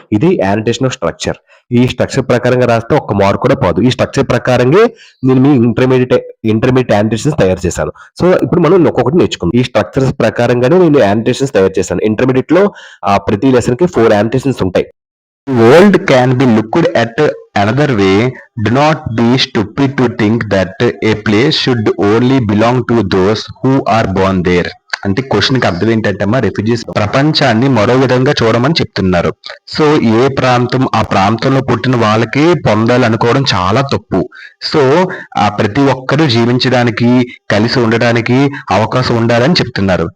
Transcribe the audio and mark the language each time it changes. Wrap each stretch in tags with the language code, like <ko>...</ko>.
<te>ఇది యానిటేషన్ of structure. ఈ structure ప్రకారంగా రాస్తే ఒక్క మార్క్ కూడా పోదు. ఈ స్ట్రక్చర్ ప్రకారంగే నేను మీ ఇంటర్మీడియేట్ యానిటేషన్స్ తయారు చేశాను. సో, ఇప్పుడు మనం ఒక్కొక్కటి నేర్చుకుందాం. ఈ స్ట్రక్చర్స్ ప్రకారంగానే నేను యానిటేషన్స్ తయారు చేశాను. ఇంటర్మీడియేట్‌లో ప్రతి లెసన్‌కి 4 యానిటేషన్స్ ఉంటాయి.</te> <en>World can be looked at another way. Do not be stupid to think that a place should only belong to those who are born there.</en> <te>అంటే క్వశ్చన్కి అర్థం ఏంటంటే అమ్మా, రెఫ్యూజీస్ ప్రపంచాన్ని మరో విధంగా చూడమని చెప్తున్నారు. సో ఏ ప్రాంతం ఆ ప్రాంతంలో పుట్టిన వాళ్ళకి పొందాలనుకోవడం చాలా తప్పు. సో ప్రతి ఒక్కరూ జీవించడానికి, కలిసి ఉండడానికి అవకాశం ఉండాలని చెప్తున్నారు.</te>